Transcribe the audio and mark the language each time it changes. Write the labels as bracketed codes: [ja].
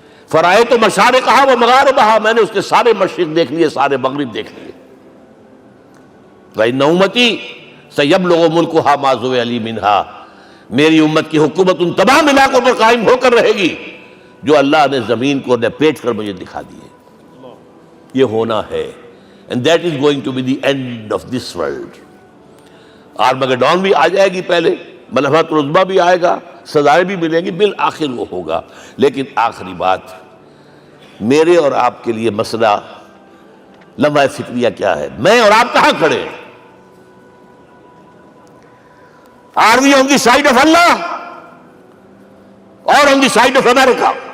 [ar] فرائے تو مشارقہا و مغاربہا, [ur] میں نے اس کے سارے مشرق دیکھ لیے, سارے مغرب دیکھ لیے. [ar] وَإِنَّ أُمَّتِي سَيَبْلُغُ مُلْكُهَا مَا زُوِيَ لِي مِنْهَا, [ur] میری امت کی حکومت ان تمام علاقوں پر قائم ہو کر رہے گی جو اللہ نے زمین کو لپیٹ کر مجھے دکھا دیے. یہ ہونا ہے, [en] and that is going to be the end of this world. [ur] آرمگیڈون بھی آ جائے گی پہلے, ملحمۃ العظمیٰ بھی آئے گا, سزائیں بھی ملیں گی, بالآخر وہ ہوگا. لیکن آخری بات, میرے اور آپ کے لیے مسئلہ لمحہ فکریہ کیا ہے؟ میں اور آپ کہاں کھڑے ہیں؟ [en] Are we on the side of Allah or on the side of America?